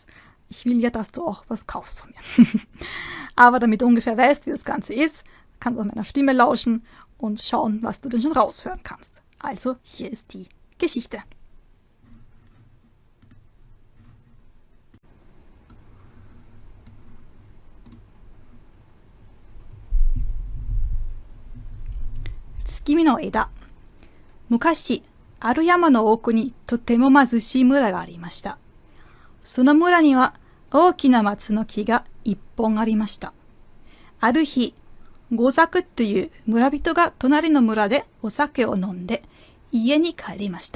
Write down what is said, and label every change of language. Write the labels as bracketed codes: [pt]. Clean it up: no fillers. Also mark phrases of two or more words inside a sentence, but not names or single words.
[de] Ich will ja, dass du auch was kaufst von mir. Aber damit du ungefähr weißt, wie das Ganze ist, kannst du meiner Stimme lauschen und schauen, was du denn schon raushören kannst. Also, hier ist die Geschichte. Tsukimi no Eda. [ja] 昔、ある山の奥にとても貧しい村がありました。その村には大きな松の木が一本ありました。ある日、ゴザクという村人が隣の村でお酒を飲んで家に帰りました。